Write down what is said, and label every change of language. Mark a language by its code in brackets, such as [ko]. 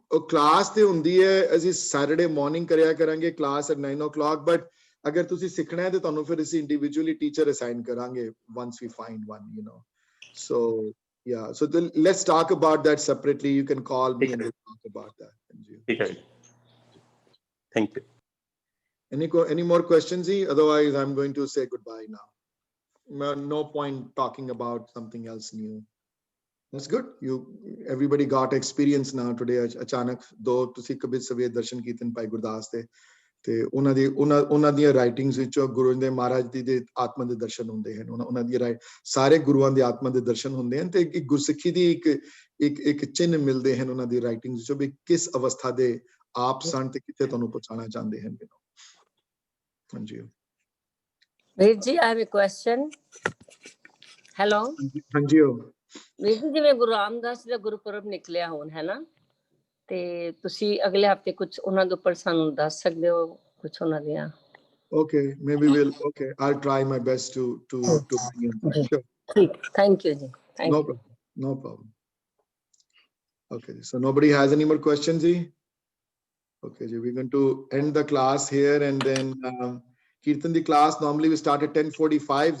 [pa] Class ਤੇ ਹੁੰਦੀ ਹੈ, ਅਸੀਂ ਸੈਟਰਡੇ ਮਾਰਨਿੰਗ ਕਰਿਆ ਕਰਾਂਗੇ ਕਲਾਸ [en] at 9 o'clock, [pa] ਬਟ ਅਗਰ ਤੁਸੀਂ ਸਿੱਖਣਾ ਹੈ ਤੇ ਤੁਹਾਨੂੰ ਫਿਰ ਅਸੀਂ ਇੰਡੀਵਿਜੂਅਲੀ ਟੀਚਰ ਅਸਾਈਨ ਕਰਾਂਗੇ [en] once we find one, you know. So yeah, so let's talk about that separately. You can call me and we'll talk about that. [pa] ਠੀਕ ਹੈ, [en] thank you. Any more questions? Otherwise I'm going to say goodbye now. No point talking about something else new. That's good. Everybody got experience now today. [pa] Achanak do ਤੁਸੀਂ ਕਬੀਰ ਸਵੇਰ ਦਰਸ਼ਨ ਕੀਤੇ ਭਾਈ ਗੁਰਦਾਸ ਦੇ, ਤੇ ਉਹਨਾਂ ਦੀਆਂ writings ਵਿੱਚੋਂ ਗੁਰੂ ਦੇ ਮਹਾਰਾਜ ਜੀ ਦੇ ਆਤਮਾ ਦੇ ਦਰਸ਼ਨ ਹੁੰਦੇ ਹਨ। ਉਹਨਾਂ ਦੀ ਸਾਰੇ ਗੁਰੂਆਂ ਦੇ ਆਤਮਾ ਦੇ ਦਰਸ਼ਨ ਹੁੰਦੇ ਹਨ, ਤੇ ਇੱਕ ਗੁਰਸਿੱਖੀ ਦੀ ਇੱਕ ਚਿੰਨ੍ਹ ਮਿਲਦੇ ਹਨ ਉਹਨਾਂ ਦੀ ਰਾਈਟਿੰਗਸ ਵਿੱਚੋਂ ਵੀ ਕਿਸ ਅਵਸਥਾ ਦੇ ਆਪ ਸਨ ਤੇ ਕਿੱਥੇ ਤੁਹਾਨੂੰ ਪਹੁੰਚਾਉਣਾ ਚਾਹੁੰਦੇ ਹਨ। ਹਾਂਜੀ [en] ਵੀਰ ਜੀ, I have a question. Hello. [pa] ਹਾਂਜੀ ਵੀਰ ਜੀ, ਜਿਵੇਂ ਗੁਰੂ ਰਾਮਦਾਸ ਜੀ ਦਾ ਗੁਰਪੁਰਬ ਨਿਕਲਿਆ ਹੁਣ ਹੈ ਨਾ, ਤੇ ਤੁਸੀਂ ਅਗਲੇ ਹਫਤੇ ਕੁਝ ਉਹਨਾਂ ਦੇ ਉੱਪਰ ਸਾਨੂੰ ਦੱਸ ਸਕਦੇ ਹੋ ਕੁਝ ਉਹਨਾਂ ਦੀਆਂ [en] Okay, maybe we'll. Okay, I'll try my best to bring in. Sure. [pa] ਠੀਕ ਥੈਂਕ ਯੂ ਜੀ thank [en] No [pa] you [en] problem. No problem. Okay, so nobody has any more questions, Ji? Okay, Ji, we're going to end the class here, and then Kirtan the class normally we start at 10:45.